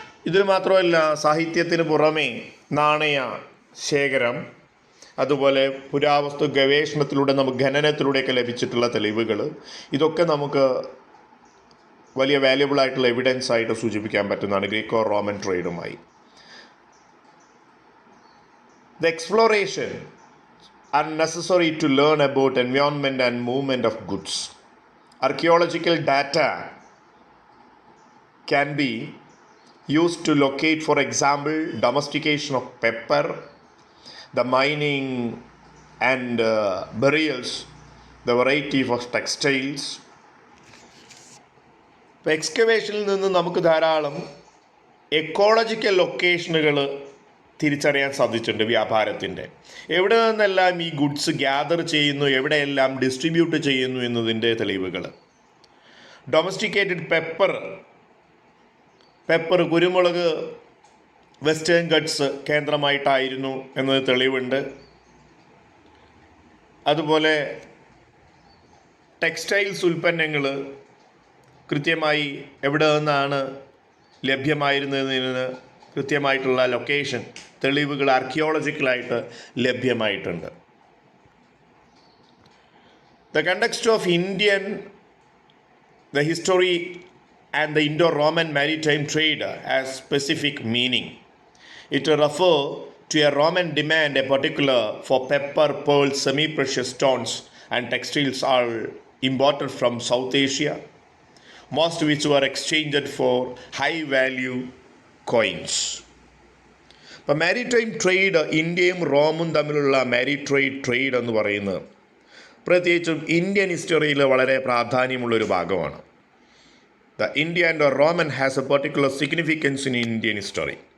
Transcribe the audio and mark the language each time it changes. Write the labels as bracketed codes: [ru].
[ml] ഇതിൽ മാത്രമല്ല, സാഹിത്യത്തിന് പുറമേ നാണയ ശേഖരം, അതുപോലെ പുരാവസ്തു ഗവേഷണത്തിലൂടെ ഖനനത്തിലൂടെയൊക്കെ ലഭിച്ചിട്ടുള്ള തെളിവുകൾ, ഇതൊക്കെ നമുക്ക് വലിയ വാല്യുബിൾ ആയിട്ടുള്ള എവിഡൻസ് ആയിട്ട് സൂചിപ്പിക്കാൻ പറ്റുന്നതാണ് Greco Roman ട്രേഡുമായി. [en] The exploration are necessary to learn about environment and movement of goods. Archaeological data can be used to locate, for example, domestication of pepper, the mining and burials, the variety of textiles. [ml] എക്സ്കവേഷനിൽ നിന്ന് നമുക്ക് ധാരാളം ecological ലൊക്കേഷനുകൾ തിരിച്ചറിയാൻ സാധിച്ചിട്ടുണ്ട്. വ്യാപാരത്തിൻ്റെ എവിടെ നിന്നെല്ലാം ഈ goods gather ചെയ്യുന്നു, എവിടെയെല്ലാം ഡിസ്ട്രിബ്യൂട്ട് ചെയ്യുന്നു എന്നതിൻ്റെ തെളിവുകൾ. ഡൊമസ്റ്റിക്കേറ്റഡ് പെപ്പർ, കുരുമുളക് വെസ്റ്റേൺ ഗട്ട്സ് കേന്ദ്രമായിട്ടായിരുന്നു എന്നത് തെളിവുണ്ട്. അതുപോലെ ടെക്സ്റ്റൈൽസ് ഉൽപ്പന്നങ്ങൾ കൃത്യമായി എവിടെ നിന്നാണ് ലഭ്യമായിരുന്നതിന് കൃത്യമായിട്ടുള്ള ലൊക്കേഷൻ തെളിവുകൾ ആർക്കിയോളജിക്കലായിട്ട് ലഭ്യമായിട്ടുണ്ട്. [en] The context of Indian, the history and the Indo-Roman maritime trade has specific meaning. It refers to a Roman demand, a particular for pepper, pearls, semi-precious stones and textiles all imported from South Asia, most which were exchanged for high-value coins. [ml] ഇപ്പോൾ maritime trade, ഇന്ത്യയും റോമും തമ്മിലുള്ള maritime trade എന്ന് പറയുന്നത് പ്രത്യേകിച്ചും Indian ഹിസ്റ്ററിയിൽ വളരെ പ്രാധാന്യമുള്ളൊരു ഭാഗമാണ്. [en] The India and Roman has a particular significance in Indian history.